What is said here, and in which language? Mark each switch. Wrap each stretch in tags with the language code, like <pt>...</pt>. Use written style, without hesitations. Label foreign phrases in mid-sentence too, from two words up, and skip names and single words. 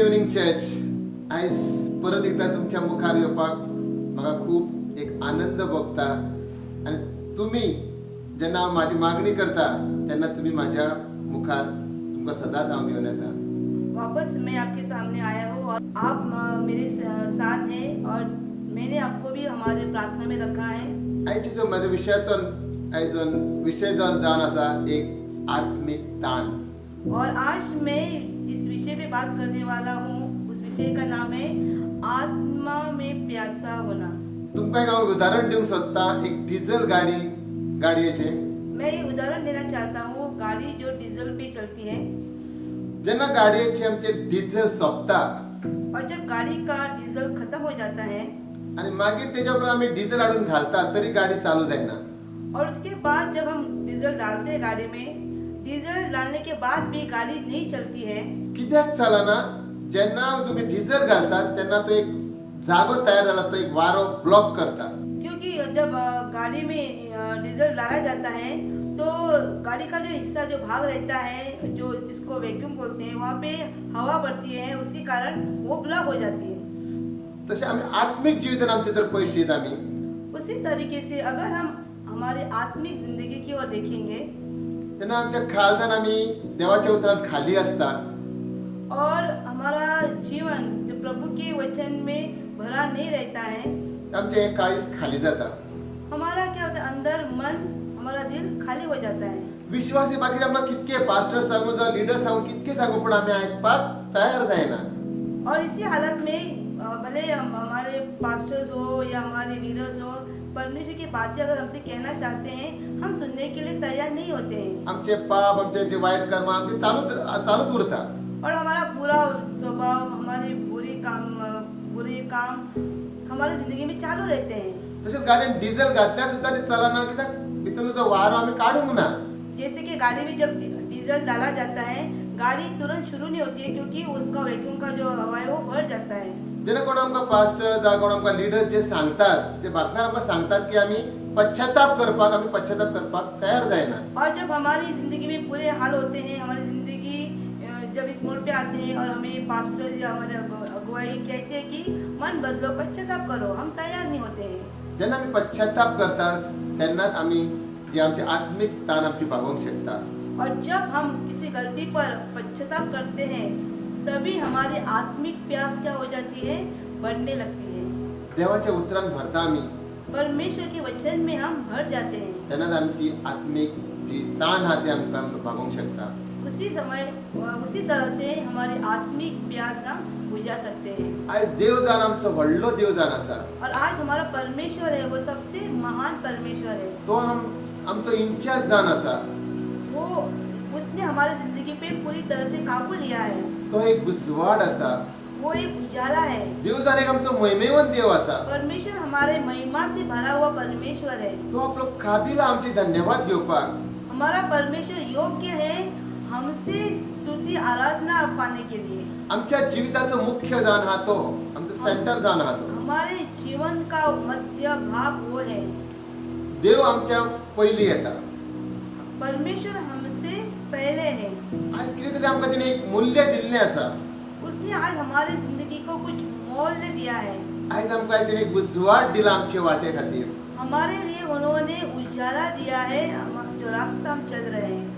<kok>चर्च, आयज परत एकदा तुमच्या मुखार येवपाक म्हाका खूब एक आनंद भोगता आनी तुमी जेन्ना हांव म्हाजी मागणी करता तेन्ना तुमी म्हाज्या मुखार तुमकां सदांच हांव घेवन येता.</kok> <hi>वापस मैं आपके सामने आया हूँ और आप मेरे साथ हैं और मैंने आपको भी हमारे प्रार्थना में रखा है.</hi> <kok>आयचे जो म्हाज्या विशयाचो आयजो विशय जो जावन आसा एक आत्मीक ताण.</kok> <hi>और आज मैं जिस विषय पे बात करने वाला हूँ उस विषय का नाम है आत्मा में प्यासा होना.</hi> <kok>तुमकां एक हांव उदाहरण दिवंक सोदता एक डिझल गाडयेचें.</kok> <hi>मैं ये उदाहरण देना चाहता हूँ गाड़ी जो डीजल पे चलती है</hi> <kok>जेन्ना गाडयेचें आमचें डिझल सोंपता</kok> <hi>और जब गाड़ी का डीजल खत्म हो जाता है</hi> <kok>आनी मागीर तेच्या उपरांत आमी डिझल हाडून घालतात तरी गाडी चालू जायना.</kok> <hi>और उसके बाद जब हम डीजल डालते हैं गाड़ी में, डीजल डालने के बाद भी गाड़ी नहीं चलती है.</hi> <kok>कित्याक चलना? जेन्ना तुमी डिझल घालतात तेन्ना तो एक जागो तयार जाला, तो एक वारो ब्लॉक करता.</kok> <hi>क्योंकि जब गाड़ी में डीजल डाला जाता है तो गाड़ी का जो हिस्सा जो भाग रहता है जो जिसको वैक्यूम बोलते हैं वहाँ पे हवा बढ़ती है, उसी कारण वो ब्लॉक हो जाती है.</hi> <kok>तशें आमी आत्मीक जिवितान आमचे जर पळयशीत आमी</kok> <hi>उसी तरीके से अगर हम हमारे आत्मिक जिंदगी की ओर देखेंगे</hi> <kok>तेन्ना आमच्या खालच्यान आमी देवाच्या उतरांत खाली आसता</kok> <hi>और हमारा जीवन जो प्रभु के वचन में भरा नहीं रहता है,</hi> <kok>आमचें हें काळीज खाली जाता.</kok> <hi>हमारा क्या होता है अंदर मन हमारा दिल खाली हो जाता है.</hi> <kok>विश्वासी बाकीचे आमकां कितके पास्टर सांगू जावं लिडर सांगू कितके सांगू पूण आमी आयकपाक तयार जायना.</kok> <hi>और इसी हालत में भले हमारे पास्टर्स हो या हमारे लीडर्स हो, परमेश्वर की बातें अगर हमसे कहना चाहते हैं हम सुनने के लिए तैयार नहीं होते हैं.</hi> <kok>आमचे पाप आमचे जे वाईट कर्म आमचे चालूच उरता.</kok> <hi>और हमारा बुरा स्वभाव हमारे बुरे काम हमारी जिंदगी में चालू रहते हैं.</hi> <kok>तशेंच गाडयेन डिझल घातल्यार सुद्दां ते चलना. कित्याक भितरलो जो वारो आमी काडूंक ना.</kok> <hi>जैसे कि गाड़ी में जब डीजल डाला जाता है गाड़ी तुरंत शुरू नहीं होती है क्योंकि उसका वैक्यूम का जो हवा है वो भर जाता है.</hi> <kok>जेन्ना कोण आमकां पास्टर जावं कोण आमकां लिडर जे सांगतात ते भक्तान आमकां सांगतात की आमी पश्चाताप करपाक तयार जायना.</kok> <hi>और जब हमारी जिंदगी में बुरे हाल होते हैं, हमारी जिंदगी जब इस मोड़ पे आते हैं और हमें पास्टर या हमारे अगुवाई कहते हैं कि मन बदलो, पश्चाताप करो, हम तैयार नहीं होते हैं.</hi> <kok>जेन्ना आमी पश्चाताप करतात तेन्नाच आमी जे आमचे आत्मीक ताण आमची भागोवंक शकता.</kok> <hi>और जब हम किसी गलती पर पश्चाताप करते हैं तभी हमारी आत्मिक प्यास क्या हो जाती है, बढ़ने लगती है.</hi> <kok>देवाच्या उतरान भरता आमी</kok> <hi>परमेश्वर के वचन में हम भर जाते हैं.</hi> <kok>तेन्नाच आमची आत्मीक जी ताण आहा ती आमकां भागोवंक शकता.</kok> <hi>उसी तरह से हमारी आत्मिक प्यास हम बुझा सकते हैं.</hi> <kok>आयज देव जावन आमचो व्हडलो देव जावन आसा.</kok> <hi>और आज हमारा परमेश्वर है वो सबसे महान परमेश्वर है.</hi> <kok>तो आमचो इंचार्ज जावन आसा.</kok> <hi>वो उसने हमारी जिंदगी पे पूरी तरह से काबू लिया है.</hi> <kok>तो एक उजवाड आसा.</kok> <hi>वो एक उजाला है.</hi> <kok>देव जावन एक आमचो महिमेवंत देव आसा.</kok> <hi>परमेश्वर हमारे महिमा से भरा हुआ परमेश्वर है.</hi> <kok>तो आपलो काबिल आमचे धन्यवाद घेवपाक.</kok> <hi>हमारा परमेश्वर योग्य है हमसे स्तुति आराधना पाने के लिए.</hi> <kok>आमच्या जिविताचो मुख्य जावन आहा तो, आमचो सेंटर जावन आहा तो.</kok> <hi>हमारे जीवन का मध्य भाग वो है.</hi> <kok>देव आमच्या पयलीं येता.</kok> <hi>परमेश्वर हमसे पहले है.</hi> <kok>आज कितें तरी आमकां तिणें एक मूल्य दिल्लें आसा.</kok> <hi>उसने आज हमारी जिंदगी को कुछ मोल दिया है.</hi> <kok>आयज आमकां तिणें एक उजवाड दिला आमचे वाटे खातीर.</kok> <hi>हमारे लिए उन्होंने उजाला दिया है जो रास्ता हम चल रहे हैं.</hi>